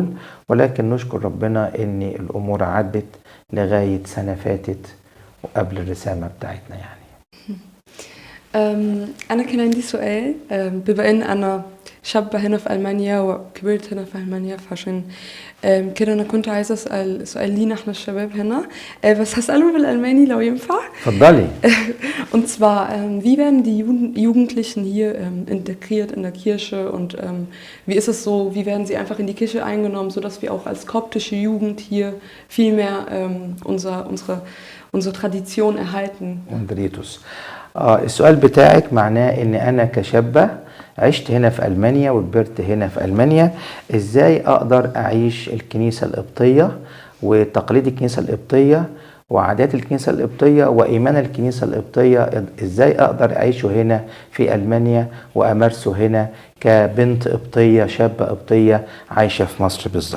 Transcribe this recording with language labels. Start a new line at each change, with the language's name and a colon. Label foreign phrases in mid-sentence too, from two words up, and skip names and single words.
Arabic: ولكن نشكر ربنا ان الامور عدت لغاية سنة فاتت وقبل الرسامة بتاعتنا يعني. انا كان عندي سؤال. بما ان انا شابة هنا في ألمانيا وكبرت هنا في ألمانيا، فعشان كده أنا كنت عايزة أسأل سؤال لينا احنا الشباب هنا، بس هسأله بالألماني لو ينفع. اتفضلي.
German: Und zwar, wie werden die Jugendlichen hier integriert in der Kirche, und wie ist es so, wie werden sie einfach in die Kirche eingenommen, sodass wir auch als koptische Jugend hier viel mehr unsere Tradition erhalten? مدريتوس.
Arabic: السؤال بتاعك معناه ان انا كشابة عشت هنا في ألمانيا وكبرت هنا في ألمانيا، ازاي اقدر اعيش الكنيسة القبطية وتقاليد الكنيسة القبطية وعادات الكنيسة القبطية وإيمان الكنيسة القبطية، إزاي أقدر أعيشه هنا في ألمانيا وأمارسه هنا كبنت قبطية شابة قبطية عايشة في مصر بالظبط.